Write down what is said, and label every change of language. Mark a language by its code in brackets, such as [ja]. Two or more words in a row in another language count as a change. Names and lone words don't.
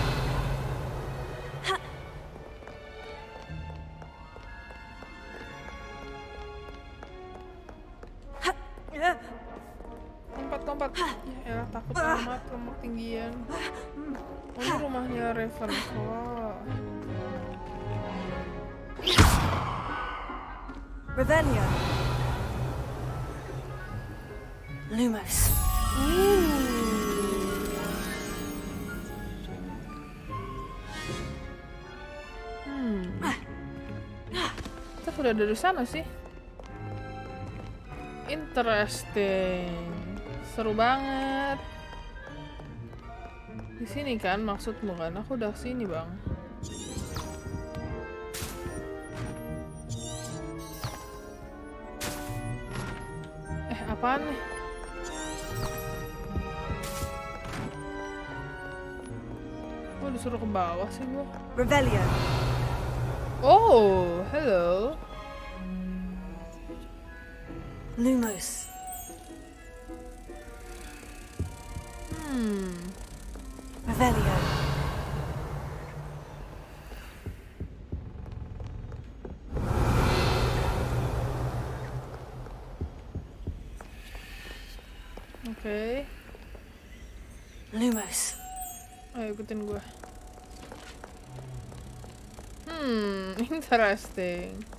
[id] Lompat. Ya elah, takut amat lemak tinggian. Oh, ini rumahnya Ravenclaw. Revelio. Lumos. Kita udah dari sana sih. Interesting. Seru banget. Di sini kan maksudmu kan? Aku udah sini, Bang. Apaan nih? Kok disuruh ke bawah sih gua? Revelio. [en] Oh, hello. [id] Lumos. Revelio. Oke. Lumos. Ayo ikutin gue. Interesting.